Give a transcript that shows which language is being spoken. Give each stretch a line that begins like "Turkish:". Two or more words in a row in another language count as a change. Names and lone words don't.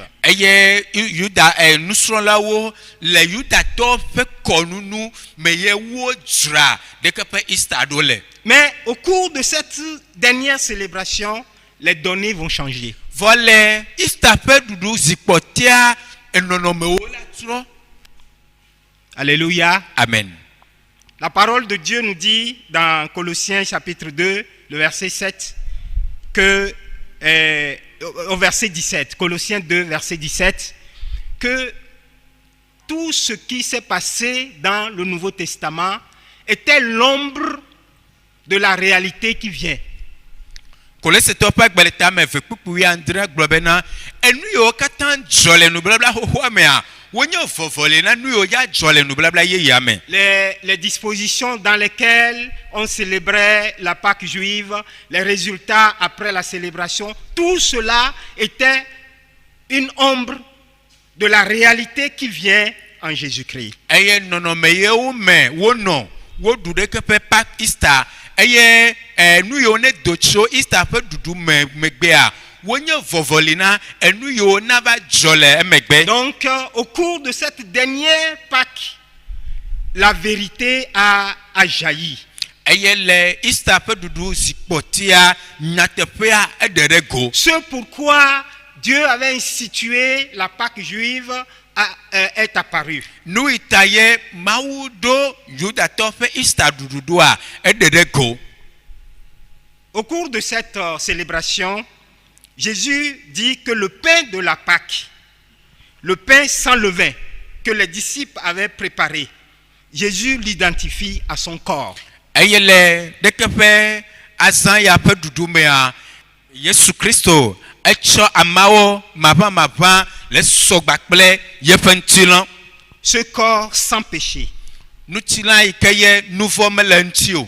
Ewe: Eye Yuda nusrɔ̃lawo le Yudatɔwo ƒe kɔnunu me ye wo dzra ɖe ke ƒe Easter ɖo le.
French: Mais au cours de cette dernière célébration, les données vont changer.
Ewe: Vɔ le Easter ƒe ɖuɖu zikpɔtia enɔnɔmewo la trɔ.
French: Alléluia. Amen. La parole de Dieu nous dit dans Colossiens chapitre 2, le verset 7, que, au verset 17, Colossiens 2, verset 17, que tout ce qui s'est passé dans le Nouveau Testament était l'ombre de la réalité qui vient.
Ewe: Kolosetɔwo ƒe agbeleta me ve kpukpui 9 gblɔ bena enu yiwo katã dzɔ le nubabla xoxoa mea wonye vɔvɔli na nu yiwo ya dzɔ le nubabla yeyea me.
French: Les dispositions dans lesquelles on célébrait la Pâque juive, les résultats après la célébration, tout cela était une ombre de la réalité qui vient en Jésus-Christ.
Ewe: Eye nɔnɔme yewo me wonɔ woɖu ɖe ke ƒe Pâque Easter eye nu yiwo ne do tso Easter ƒe ɖuɖu megbea wonye vɔvɔli na enu yiwo na va dzɔ le emegbe.
French: Donc au cours de cette dernière Pâque, la vérité a jailli.
Ewe: Eye le Easter ƒe ɖuɖu zikpɔtia nyateƒea eɖe ɖe go.
French: Ce pourquoi Dieu avait institué la Pâque juive est apparu.
Ewe: Nu yi ta ye Mawu ɖo Yudatɔ ƒe Easter ɖuɖuɖua eɖe ɖe go.
French: Au cours de cette célébration, Jésus dit que le pain de la Pâque, le pain sans levain que les disciples avaient préparé, Jésus l'identifie à son corps.
Ewe: Eye le ɖe ke ƒe azã ya ƒe ɖuɖu mea Yesu Kristo etsɔ amawo maʋamaʋã le sɔgba kple yeƒe ŋutilã.
French: Ce corps sans péché,
Ewe: Ŋutilã yi ke ye nu vɔ mele ŋuti o.